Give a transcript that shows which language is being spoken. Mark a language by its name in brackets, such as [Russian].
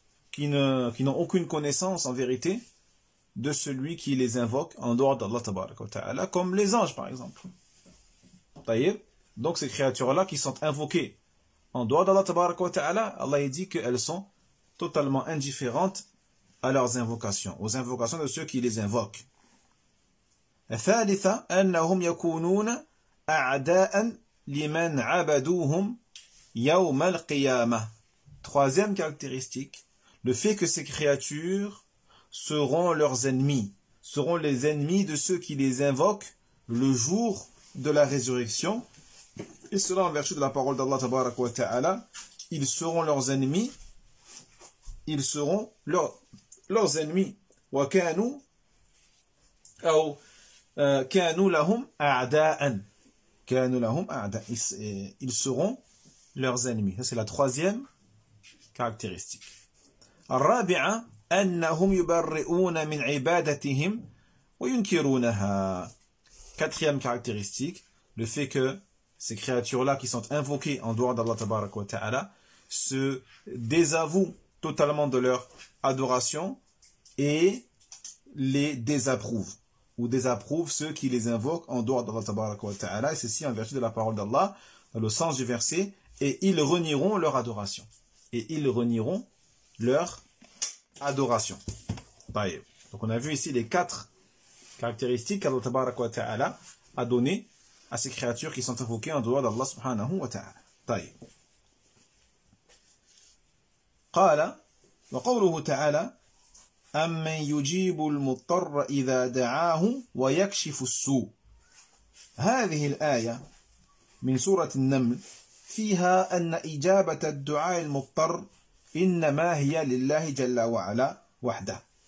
[French] qui n'ont aucune connaissance en vérité de celui qui les invoque en dehors d'Allah Tabaraka wa Ta'ala, comme les anges par exemple. Donc ces créatures-là qui sont invoquées en dehors d'Allah Tabaraka wa Ta'ala, Allah dit qu'elles sont totalement indifférentes à leurs invocations, aux invocations de ceux qui les invoquent. [Arabic] الثالثة أنهم يكونون أعداء لمن عبدوهم يوم القيامة. [French] Troisième caractéristique, le fait que ces créatures seront leurs ennemis, seront les ennemis de ceux qui les invoquent le jour de la résurrection. Et cela en vertu de la parole d'Allah Tabaraka wa Ta'ala, ils seront leurs ennemis, ils seront leurs ennemis. [Arabic] وَكَانُوا أو كانوا لهم أعداء. كانوا لهم أعداء. [French] Ils seront leurs ennemis. Ça c'est la troisième caractéristique. [Arabic] الرابعة أنهم يبرئون من عبادتهم وينكرونها. [French] Quatrième caractéristique, le fait que ces créatures-là qui sont invoquées en dehors d'Allah Tabaraka wa Ta'ala se désavouent totalement de leur adoration et les désapprouvent, ou désapprouvent ceux qui les invoquent en dehors d'Allah Tabaraka wa Ta'ala, et ceci en vertu de la parole d'Allah, dans le sens du verset, et ils renieront leur adoration. Et ils renieront leur adoration. Donc on a vu ici les 4 caractéristiques qu'Allah Tabaraka wa Ta'ala a données à ces créatures qui sont invoquées en dehors d'Allah subhanahu wa ta'ala. [Arabic] قال وقوله تعالى أمن يجيب المضطر إذا دعاه ويكشف السوء. هذه الآية من سورة النمل فيها أن إجابة الدعاء المضطر إنما هي لله جل وعلا وحده.